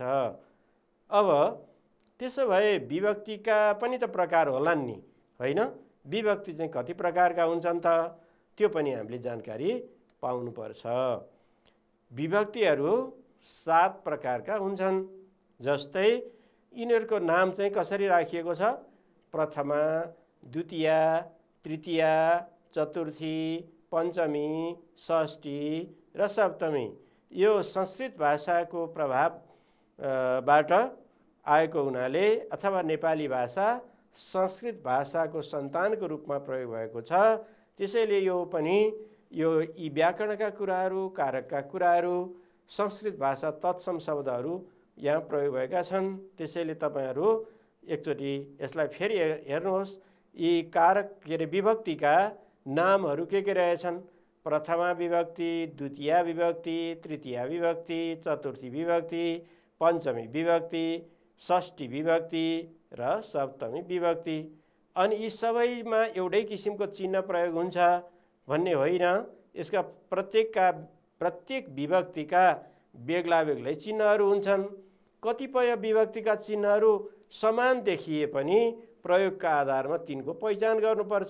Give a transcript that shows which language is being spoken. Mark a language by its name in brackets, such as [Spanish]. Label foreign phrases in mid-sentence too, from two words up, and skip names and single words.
[Nepali] अब त्यसो भए विभक्तिका पनि त प्रकार होलान् नि, होइन? विभक्ति चाहिँ कति प्रकारका हुन्छन् त, त्यो पनि हामीले जानकारी पाउनुपर्छ। विभक्तिहरू 7 प्रकारका हुन्छन्। जस्तै यिनीहरूको नाम चाहिँ कसरी राखिएको छ? प्रथमा, द्वितीया, तृतीया, चतुर्थी, पञ्चमी, षष्ठी र सप्तमी। यो संस्कृत भाषाको प्रभावबाट आएको हुनाले अथवा नेपाली भाषा संस्कृत भाषाको सन्तानको रूपमा प्रयोग भएको छ। त्यसैले यो पनि यी व्याकरणका कुराहरू, कारकका कुराहरू, संस्कृत भाषा तत्सम शब्दहरू यहाँ प्रयोग भएका छन्। त्यसैले तपाईँहरू एकचोटि यसलाई फेरि हेर्नुहोस्। यी कारक विभक्तिका नामहरू के रहेछन्? प्रथमा विभक्ति, द्वितीया विभक्ति, तृतीया विभक्ति, चतुर्थी विभक्ति, पञ्चमी विभक्ति, षष्ठी विभक्ति र सप्तमी विभक्ति। अनि यी सबैमा एउटै किसिमको चिन्ह प्रयोग हुन्छ भन्ने होइन। यसका प्रत्येक विभक्तिका बेग्ला बेग्लै चिन्हहरू हुन्छन्। कतिपय विभक्तिका चिन्हहरू समान देखिए पनि प्रयोगका आधारमा तिनको पहिचान गर्नुपर्छ।